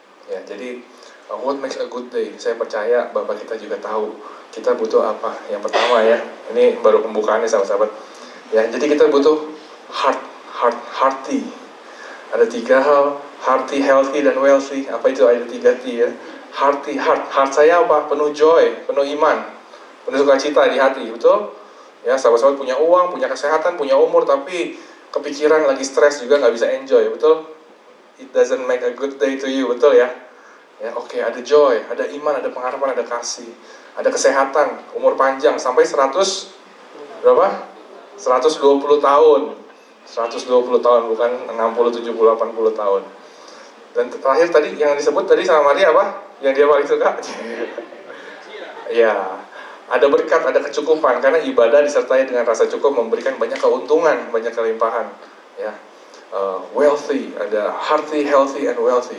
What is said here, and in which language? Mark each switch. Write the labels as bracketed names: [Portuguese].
[Indonesian] Ya, jadi [English] what makes a good day? [Indonesian] Saya percaya Bapak kita juga tahu kita butuh apa. Yang pertama ya, ini baru pembukaannya sahabat-sahabat. Ya, jadi kita butuh hearty. Ada 3 hal, hearty, healthy, dan wealthy. Apa itu? Ada 3 T ya. Hearty, heart saya apa? Penuh joy, penuh iman, penuh sukacita di hati, betul? Ya, sahabat-sahabat punya uang, punya kesehatan, punya umur, tapi kepikiran lagi stres juga nggak bisa enjoy, betul? [English] It doesn't make a good day to you, [Indonesian] betul ya? Ya, oke, ada joy, ada iman, ada pengharapan, ada kasih, ada kesehatan, umur panjang sampai 100 berapa? 120 tahun. 120 tahun, bukan 60, 70, 80 tahun. Dan terakhir tadi yang disebut tadi sama Maria apa? Yang dia paling suka? Ya, ada berkat, ada kecukupan, karena ibadah disertai dengan rasa cukup memberikan banyak keuntungan, banyak kelimpahan. Ya, wealthy, ada hearty, healthy, and wealthy.